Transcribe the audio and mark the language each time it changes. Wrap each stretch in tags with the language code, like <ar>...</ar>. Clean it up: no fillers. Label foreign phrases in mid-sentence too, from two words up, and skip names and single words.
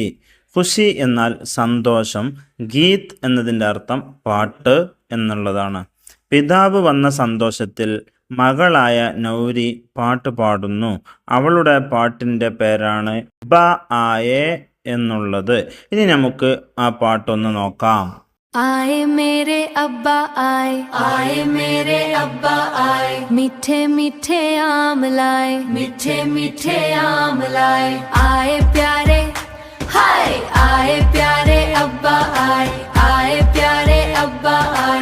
<ml>ഖുഷി എന്നാൽ സന്തോഷം, ഗീത് എന്നതിൻ്റെ അർത്ഥം പാട്ട് എന്നുള്ളതാണ്. പിതാവ് വന്ന സന്തോഷത്തിൽ മകളായ നൗരി പാട്ട് പാടുന്നു. അവളുടെ പാട്ടിൻ്റെ പേരാണ് ബ ആയേ എന്നുള്ളത്. ഇനി നമുക്ക് ആ പാട്ടൊന്ന് നോക്കാം.</ml> <hi>आए मेरे अब्बा आए, आए मेरे अब्बा आए, मीठे मीठे आम लाए, मीठे मीठे आम लाए. आए प्यारे हाय, आए प्यारे अब्बा आए, आए प्यारे अब्बा आए.</hi>